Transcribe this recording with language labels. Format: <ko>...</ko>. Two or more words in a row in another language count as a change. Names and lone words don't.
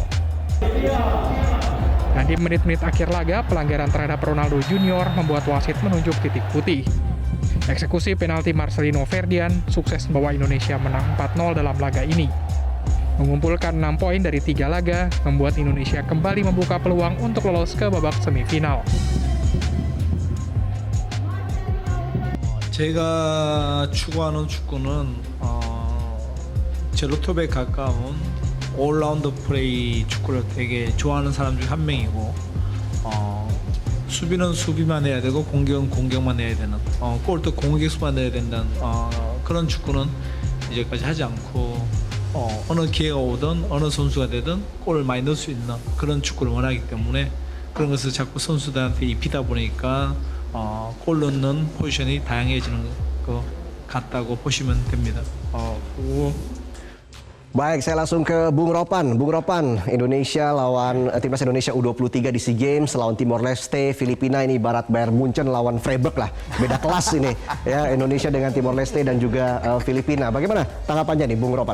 <id>Dan di menit-menit akhir laga, pelanggaran terhadap Ronaldo Junior membuat wasit menunjuk titik putih. Eksekusi penalti Marcelino Ferdian sukses membawa Indonesia menang 4-0 dalam laga ini. Mengumpulkan 6 poin dari 3 laga, membuat Indonesia kembali membuka peluang untuk lolos ke babak semifinal.</id> <ko>제가 추구하는 축구는 제로톱에 가까운 올라운드 플레이 축구를 되게 좋아하는 사람 중 한 명이고 수비는 수비만 해야 되고 공격은 공격만 해야 되는 골도 공격수만 해야 된다는 그런 축구는 이제까지 하지 않고 어느 기회가 오든 어느 선수가 되든 골을 많이 넣을 수 있는 그런 축구를 원하기 때문에 그런 것을 자꾸 선수들한테 입히다 보니까 골 넣는 포지션이 다양해지는 것 같다고 보시면 됩니다.</ko> <id>Baik, saya langsung ke Bung Ropan. Bung Ropan, Indonesia lawan Timnas Indonesia U23 di SEA Games lawan Timor Leste, Filipina ini ibarat Bayern Munchen lawan Freiburg lah. Beda kelas ini ya, Indonesia dengan Timor Leste dan juga Filipina. Bagaimana tanggapannya nih Bung Ropan?</id>